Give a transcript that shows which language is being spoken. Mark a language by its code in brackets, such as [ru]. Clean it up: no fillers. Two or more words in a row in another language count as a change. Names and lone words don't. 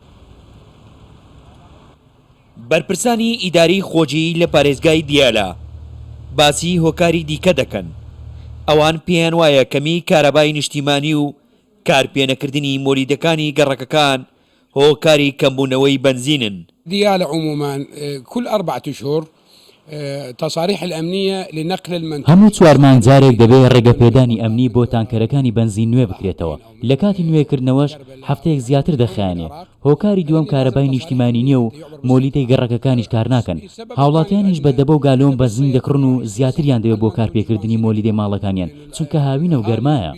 [ckb] بەرپرسانی ئیداری خۆجی لە پارێزگای دیالە باسی هۆکاری دیکە دەکەن. ئەوان پێیان وایە کەمی کارەبای نیشتیمانی و کارپێنەکردنی مۆلیدەکانی گەڕەکەکان هۆکاری کەمبوونەوەی بنزینن. [ar] ديالى عموما كل 4 أشهر تصاريح الأمنية لنقل المنتج. [ckb] هەموو 4 مانگ جارێک دەبێت ڕێگەپێدانی ئەمنی بۆ تانکەرەکانی بنزین نوێ بکرێتەوە. لە کاتی نوێکردنەوەش هەفتەیەک زیاتر دەخایێنێ. هۆکاری دووەم کارەبای نیشتیمانی نییە و مۆلیدەی گەڕەکەکانیش کار ناکەن. هاوڵاتیانیش بە دەبە و گالۆم بنزین دەکڕن و زیاتریان دەوێت بۆ کارپێکردنی مۆلیدەی ماڵەکانیان چونکە هاوینە و گەرمایە.